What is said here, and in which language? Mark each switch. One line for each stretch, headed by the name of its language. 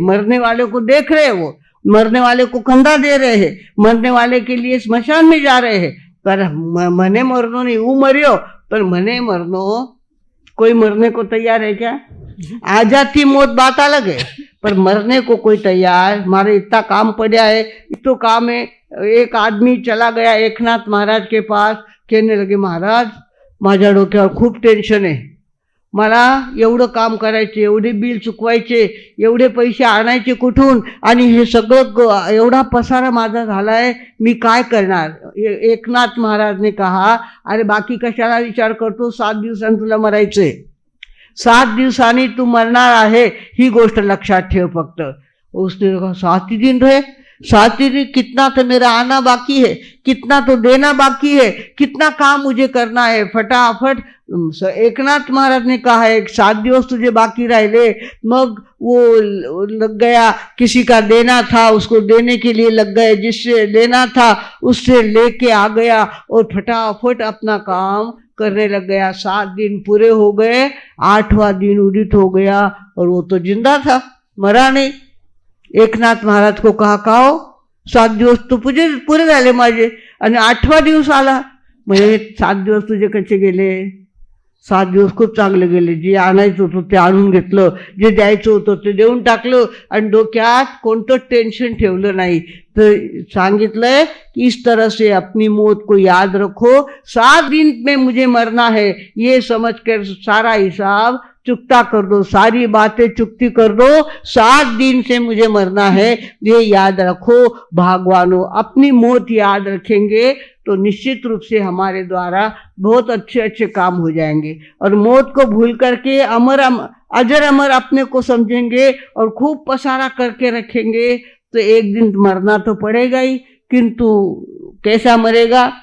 Hindi: मरने वाले को देख रहे हैं, वो मरने वाले को कंधा दे रहे हैं, मरने वाले के लिए स्मशान में जा रहे हैं,
Marwari: पर मने मरनो नहीं, वो मरियो, पर मने मरनो,
Hindi: कोई मरने को तैयार है क्या? आ जाती मौत बात अलग है, पर मरने को कोई तैयार? हमारे इतना काम पड़ा है,
Marwari: इतो काम है।
Hindi: एक आदमी चला गया एकनाथ महाराज के पास, कहने लगे,
Marathi: महाराज माझ्या डोक्यावर खूप टेन्शन आहे, मला एवढं काम करायचे, एवढे बिल चुकवायचे, एवढे पैसे आणायचे कुठून, आणि हे सगळं एवढा पसारा माझा झाला है, मी काय करणार?
Hindi: एकनाथ महाराज ने कहा,
Marathi: अरे बाकी कशाला विचार करतो, 7 दिवसांनी तुला मरायचंय, 7 दिवसांनी तू मरणार आहे, ही गोष्ट लक्षात ठेव फक्त।
Hindi: उसने कहा 7 ही दिन रहे, 7 ही दिन, कितना तो मेरा आना बाकी है, कितना तो देना बाकी है, कितना काम मुझे करना है, फटाफट। एकनाथ महाराज ने कहा है
Marathi: 7 दिवस तुझे बाकी राहिले, मग
Hindi: वो लग गया, किसी का देना था उसको देने के लिए लग गए, जिससे लेना था उससे लेके आ गया और फटाफट अपना काम करने लग गया। 7 दिन पूरे हो गए, 8वां दिन उदित हो गया और वो तो जिंदा था, मरा नहीं। एकनाथ महाराज को कहा,
Marathi: काहो 7 दिवस तो पुरे झाले माझे आणि 8वा दिवस आला, म्हणजे 7 दिवस तुझे कसे गेले? 7 दिवस खूप चांगले गेले, जे आणायचं होतं ते आणून घेतलं, जे द्यायचं होतं ते देऊन टाकलं आणि डोक्यात कोणतं टेन्शन ठेवलं नाही। तर सांगितलंय कि
Hindi: इस तरह से अपनी मौत को याद रखो, 7 दिन में मुझे मरना है, ये समझ कर सारा हिसाब चुकता कर दो, सारी बातें चुकती कर दो, 7 दिन से मुझे मरना है, ये याद रखो। भगवानों, अपनी मौत याद रखेंगे तो निश्चित रूप से हमारे द्वारा बहुत अच्छे अच्छे काम हो जाएंगे, और मौत को भूल करके अजर अमर अपने को समझेंगे और खूब पसारा करके रखेंगे, तो एक दिन मरना तो पड़ेगा ही, किंतु कैसा मरेगा?